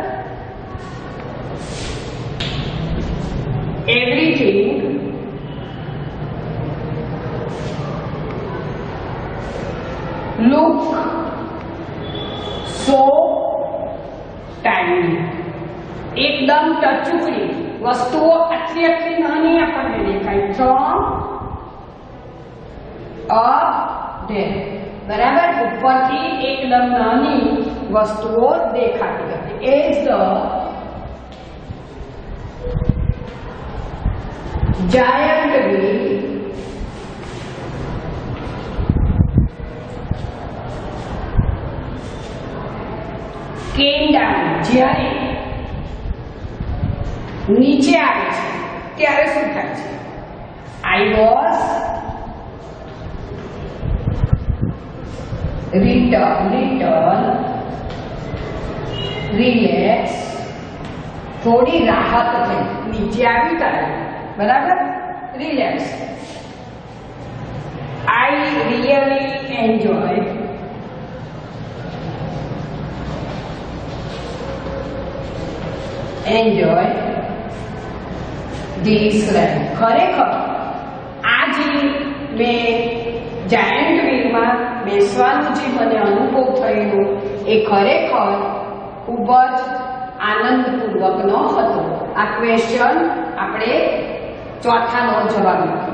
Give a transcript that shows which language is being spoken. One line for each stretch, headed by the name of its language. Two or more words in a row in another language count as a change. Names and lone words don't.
English: everything look so tiny,
Gujarati: એકદમ ટચુકડી વસ્તુઓ આટલી આટલી નાની આપણને દેખાય.
English: from up there,
Gujarati: બરાબર, ઉપરથી એકદમ નાની વસ્તુઓ દેખાતી હતી.
English: as the giant wheel came down,
Gujarati: જ્યારે નીચે આવે છે ત્યારે શું થાય છે?
English: I was little relax,
Gujarati: થોડી રાહત થઈ, નીચે આવી ત્યારે, બરાબર, રિલેક્સ.
English: I really enjoy this life.
Gujarati: ખરેખર આ જે મેં જાયન્ટ વ્હીલમાં બેસવાનું જે મને અનુભવ થયેલો એ ખરેખર ખૂબ જ આનંદપૂર્વકનો હતો. આ ક્વેશ્ચન આપણે ચોથાનો જવાબ લખ્યો.